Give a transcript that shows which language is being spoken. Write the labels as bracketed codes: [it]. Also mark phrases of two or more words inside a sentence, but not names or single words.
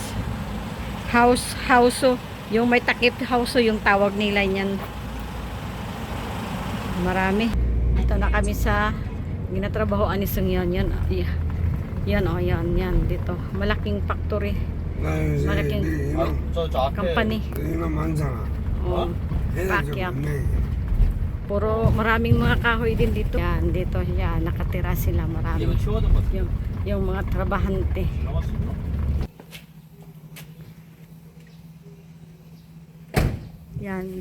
[tl] House, yung may takip house, yung tawag nila niyan. Marami. Ito na kami sa ginatrabahoan ni Sungyan. Yan, yan, oh, yan, dito. Malaking factory. malaking [ko] 저 앞에 [tl] company. [ko] 여기는 많잖아. Oh, 얘네 좀 [tl] Pacquiao. [ko] 없네. [tl] Puro maraming mga kahoy din dito. Yan, dito yan, nakatira sila marami. [ko] 이거 치워둔 거 같아. [tl] Yung mga trabahante. [ko] 나갈 수 있나? [tl] Yan, dito.